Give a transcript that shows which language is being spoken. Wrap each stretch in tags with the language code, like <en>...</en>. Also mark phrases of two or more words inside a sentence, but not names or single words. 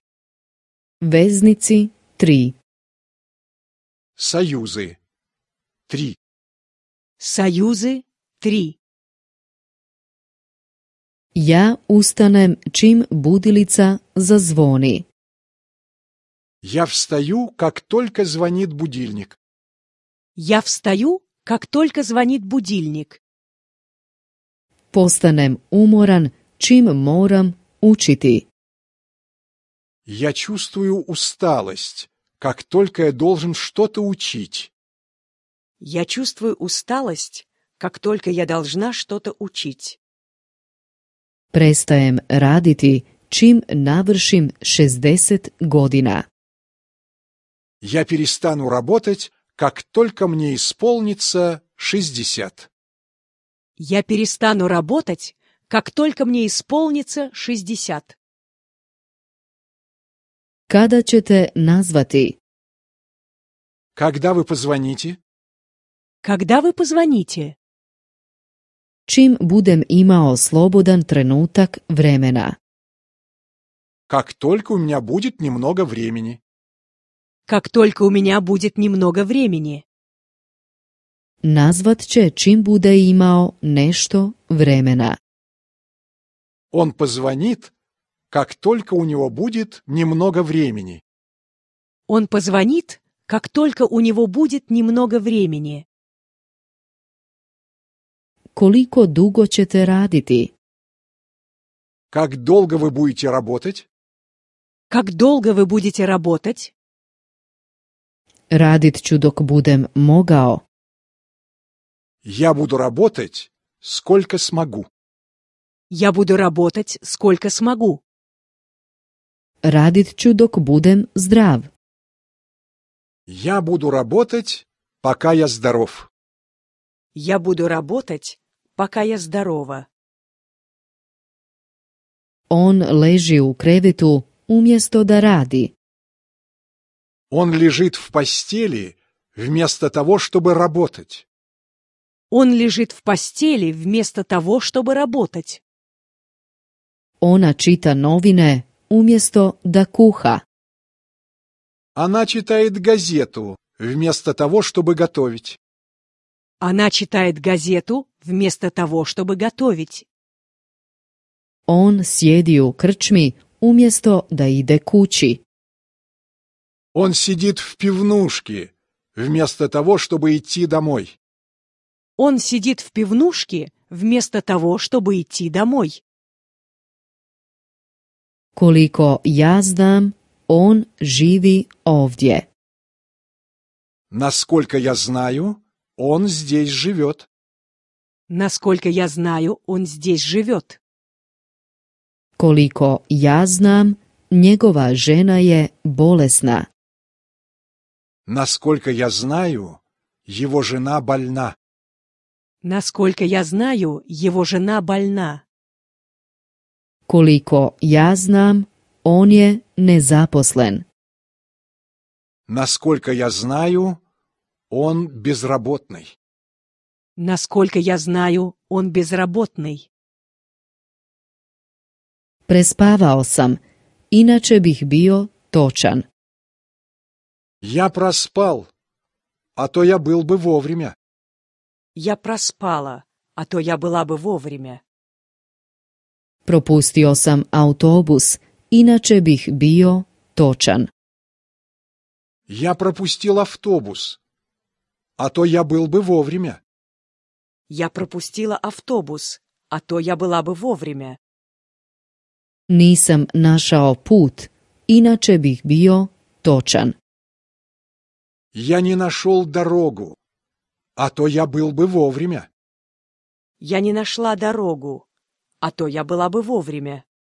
<hr>Veznici 3.</hr> <ru>Союзы. 3. Союзы 3.</ru> <hr>Ja ustanem čim budilica zazvoni.</hr> <ru>Я встаю, как только звонит будильник. Я встаю, как только звонит будильник.</ru> <hr>Postanem umoran čim moram učiti.</hr> <ru>Я чувствую усталость, как только я должен что-то учить. Я чувствую усталость, как только я должна что-то учить.</ru> <hr>Prestajem raditi čim navršim 60 godina.</hr> <ru>Я перестану работать, как только мне исполнится 60. Я перестану работать, как только мне исполнится 60.</ru> <hr>Kada ćete nazvati?</hr> <ru>Когда вы позвоните? Когда вы позвоните?</ru> <hr>Čim budem imao slobodan trenutak vremena.</hr> <ru>Как только у меня будет немного времени. Как только у меня будет немного времени.</ru> <hr>Nazvat će čim bude imao nešto vremena.</hr> <ru>Он позвонит, как только у него будет немного времени. Он позвонит, как только у него будет немного времени.</ru> <hr>Koliko dugo ćete raditi?</hr> <ru>Как долго вы будете работать? Как долго вы будете работать?</ru> <hr>Radit ću dok budem mogao.</hr> <ru>Я буду работать, сколько смогу. Я буду работать, сколько смогу.</ru> <hr>Radit ću dok budem zdrav.</hr> <ru>Я буду работать, пока я здоров. Я буду работать, пока я здорова.</ru> <hr>On leži u krevetu umjesto da radi.</hr> <ru>Он лежит в постели, вместо того, чтобы работать. Он лежит в постели вместо того, чтобы работать.</ru> <hr>Ona čita novine umjesto da kuha.</hr> <ru>Она читает газету, вместо того, чтобы готовить. Она читает газету вместо того, чтобы готовить.</ru> <hr>On sjedi u krčmi umjesto da ide kući.</hr> <ru>Он сидит в пивнушке, вместо того, чтобы идти домой. Он сидит в пивнушке вместо того, чтобы идти домой.</ru> <hr>Koliko ja znam, on živi ovdje.</hr> <ru>Насколько я знаю, он здесь живет. Насколько я знаю, он здесь живет.</ru> <hr>Koliko ja znam, njegova žena je bolesna.</hr> <ru>Насколько я знаю, его жена больна. Насколько я знаю, его жена больна.</ru> <hr>Koliko ja znam, on je nezaposlen.</hr> <ru>Насколько я знаю, он безработный. Насколько я знаю, он безработный.</ru> <hr>Prespavao sam, inače bih bio točan.</hr> <ru>Я проспал, а то я был бы вовремя. Я проспала, а то я была бы вовремя.</ru> <hr>Propustio sam autobus, inače bih bio točan.</hr> <ru>Я пропустил автобус, а то я был бы вовремя. Я пропустила автобус, а то я была бы вовремя.</ru> <hr>Nisam našao put, inače bih bio točan.</hr> <ru>Я не нашел дорогу, а то я был бы вовремя. Я не нашла дорогу, а то я была бы вовремя.</ru>